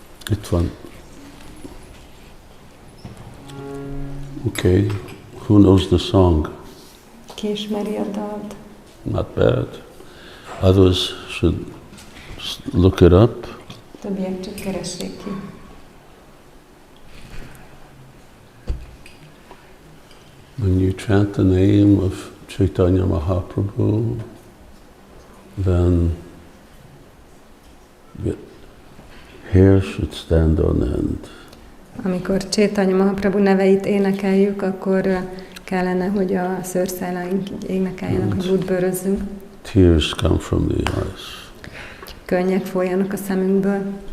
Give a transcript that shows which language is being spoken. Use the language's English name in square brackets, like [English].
[English] It's fun. Okay, who knows the song? [Hungarian] Ki ismeri a dalt? [English] Not bad. Others should look it up. [Hungarian] Többiek csak keressék ki. [English] When you chant the name of Chaitanya Mahaprabhu, then the hair should stand on end. [Hungarian] Amikor Chaitanya Mahaprabhu neveit énekeljük, akkor kellene, hogy a szőrszálaink énekeljenek, hogy útbőrözzünk. [English] Tears come from the eyes. [Hungarian] Könnyek folyjanak a szemünkből.